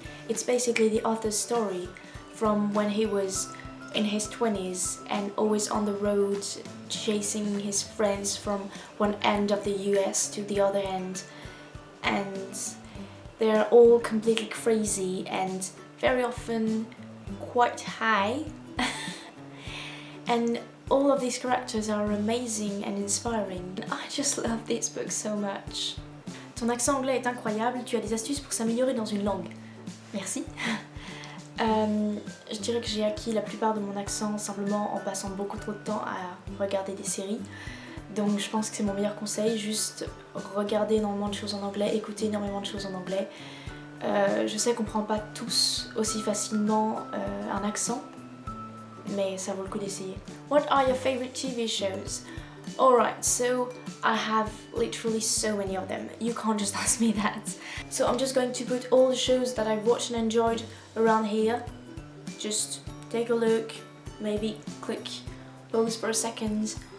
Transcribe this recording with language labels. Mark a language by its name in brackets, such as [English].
[English] It's basically the author's story from when he was in his 20s and always on the road, chasing his friends from one end of the US to the other end, and they're all completely crazy and very often quite high. And all of these characters are amazing and inspiring. I just love this book so much. [French] Ton accent anglais est incroyable, tu as des astuces pour s'améliorer dans une langue. Merci. Je dirais que j'ai acquis la plupart de mon accent simplement en passant beaucoup trop de temps à regarder des séries. Donc je pense que c'est mon meilleur conseil, juste regarder énormément de choses en anglais, écouter énormément de choses en anglais. Je sais qu'on ne prend pas tous aussi facilement un accent, mais ça vaut le coup d'essayer. [English] What are your favorite TV shows? Alright, so I have literally so many of them. You can't just ask me that. So I'm just going to put all the shows that I've watched and enjoyed around here. Just take a look, maybe click pause for a second.